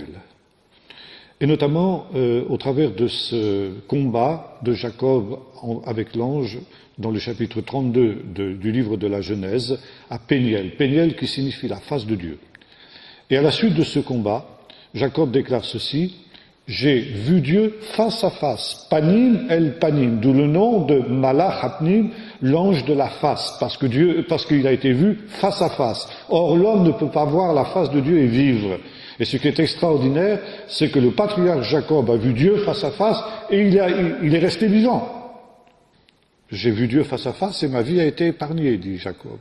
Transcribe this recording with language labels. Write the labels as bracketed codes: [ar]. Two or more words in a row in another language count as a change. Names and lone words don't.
[fr] Et notamment au travers de ce combat de Jacob avec l'ange dans le chapitre 32 du livre de la Genèse à Péniel. Péniel qui signifie la face de Dieu. Et à la suite de ce combat, Jacob déclare ceci, j'ai vu Dieu face à face, [he] פנים אל פנים, [fr] d'où le nom de [he] מלאך הפנים, [fr] l'ange de la face, parce qu'il a été vu face à face. Or, l'homme ne peut pas voir la face de Dieu et vivre. Et ce qui est extraordinaire, c'est que le patriarche Jacob a vu Dieu face à face et il est resté vivant. J'ai vu Dieu face à face et ma vie a été épargnée, dit Jacob.